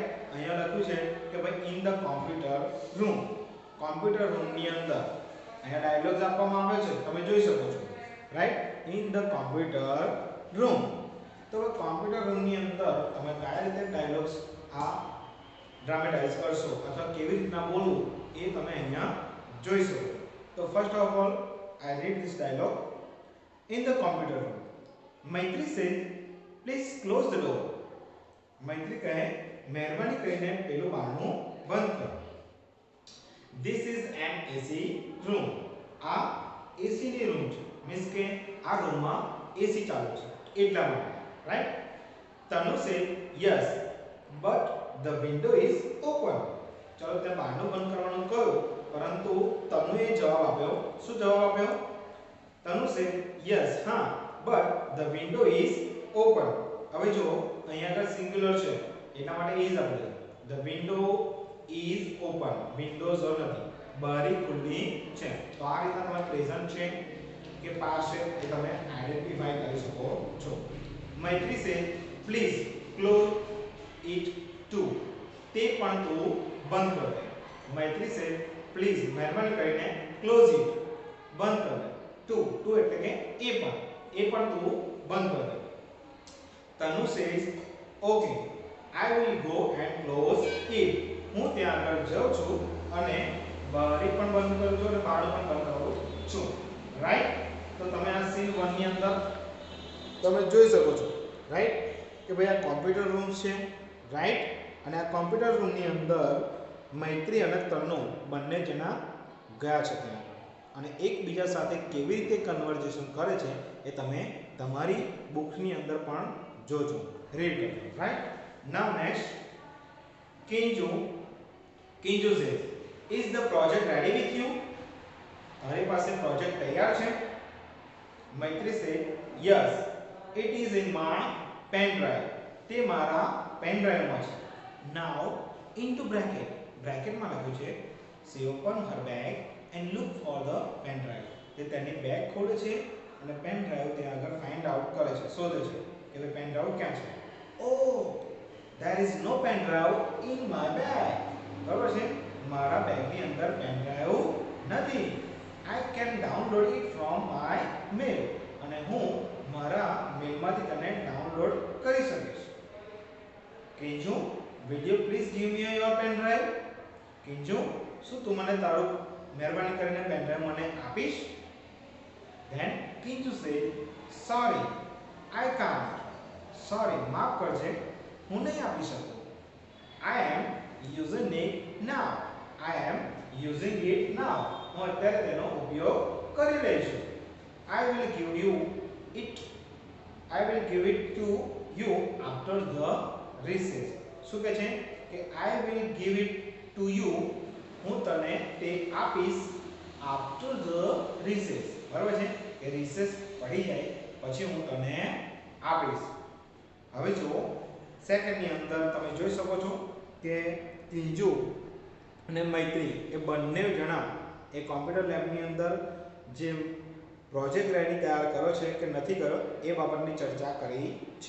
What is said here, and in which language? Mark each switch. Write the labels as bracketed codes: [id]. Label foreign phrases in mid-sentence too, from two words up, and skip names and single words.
[gu] અહીંયા લખ્યું છે કે ભાઈ [en] in the computer room, computer room [gu] અંદર અહીંયા ડાયલોગ્સ આપવામાં આવે છે તમે જોઈ શકો છો રાઈટ. [en] in the computer room, [gu] તો [en] computer room [gu] અંદર તમે કયા રીતે ડાયલોગ્સ આ ડ્રામેટાઇઝ કરશો અથવા કેવી રીતના બોલવું એ તમે અહીંયા જોઈ શકો. [en] તો first of all I read this dialogue. In the computer room, Maitri said, "Please close the door." [gu] Maitri કહે મહેરબાની કરીને પેલું બારણું બંધ કરો. [en] This is an AC room. [gu] આ AC ની રૂમ છે, મીન્સ કે આ રૂમમાં AC ચાલુ છે એટલા માટે રાઈટ. [en] તનુ said, "Yes, but the window is open." [gu] ચલો તે બારણું બંધ કરવાનું કહ્યું પરંતુ તનુએ જવાબ આપ્યો, શું જવાબ આપ્યો? [en] તનુ said yes હા but the window is open. [gu] હવે જો અહીંયા આગળ સિંગ્યુલર છે એટલા માટે is આપણે [en] the window is open, [gu] windows નથી, બારી ખુલ્લી છે. તો આ રીતના તમે પ્રેઝન્ટ છે કે પાસ્ટ છે એ તમે આઈડેન્ટિફાઈ કરી શકો છો. [en] મૈત્રી said please close it too. [gu] તે પણ તું [hi] बंद कर दे. [gu] મૈત્રી [en] said please [gu] મહેરબાની કરીને [en] close it [hi] बंद कर दे. [gu] ટુ એટલે કે એ પણ તું [hi] बंद कर दे. [en] તનુ says okay I will go and close it. [gu] હું ત્યાં આગળ જાઉં છું અને બારી પણ બંધ કરું છું અને બારણું પણ બંધ કરું છું રાઈટ. તો તમે આ સીન 1 ની અંદર તમે જોઈ શકો છો રાઈટ કે ભાઈ આ [en] computer room [gu] છે રાઈટ. અને આ [en] computer room [gu] અંદર મૈત્રી અને તનુ બંને જણા ગયા છે ત્યાં અને એકબીજા સાથે કેવી રીતે કન્વર્ઝેશન કરે છે એ તમે તમારી બુકની અંદર પણ જોજો, રીડ કરજો રાઈટ. [en] now next કિંજુ says is the project ready with you? [gu] તારી પાસે પ્રોજેક્ટ તૈયાર છે? મૈત્રી [en] said yes it is in my pen drive. [gu] તે મારા [en] pen drive [gu] છે. [en] now into [gu] બ્રેકેટમાં લખ્યું છે [en] she opened her bag and look for the pen drive. [gu] તે તેની બેગ ખોલે છે અને [en] pen drive [gu] ત્યાં આગળ [en] find out [gu] કરે છે, શોધે છે કે ભાઈ [en] pen drive [gu] ક્યાં છે. [en] oh there is no pen drive in my bag. [gu] બરાબર છે, મારા બેગની અંદર [en] pen drive [gu] નથી. [en] I can download it from my mail. [gu] અને હું મારા મેલમાંથી તેને ડાઉનલોડ કરી શકીશ. [en] કિંજુ will you please give me your pen drive? [gu] કિંજુ શું તું મને તારું મહેરબાની કરીને [en] pen drive [gu] મને આપીશ? [en] Then Kinju said sorry I can't. [gu] sorry માફ કરજે હું નહીં આપી શકું. [en] I am using it now. I am using it now. [gu] હું અત્યારે તેનો ઉપયોગ કરી રહી છું. [en] I will give it to you after the recess. [gu] શું કહે છે કે [en] I will give it to you, [gu] હું તને તે આપીશ [en] after the recess. [gu] બરાબર છે કે recess પડી જાય પછી હું તને આપીશ. હવે જો સેકન્ડની અંદર તમે જોઈ શકો છો કે કિંજુ અને મૈત્રી એ બંને જણા એ [en] computer lab [gu] અંદર જે [en] project ready [gu] તૈયાર કર્યો છે કે નથી કર્યો એ બાબતની ચર્ચા કરી છે.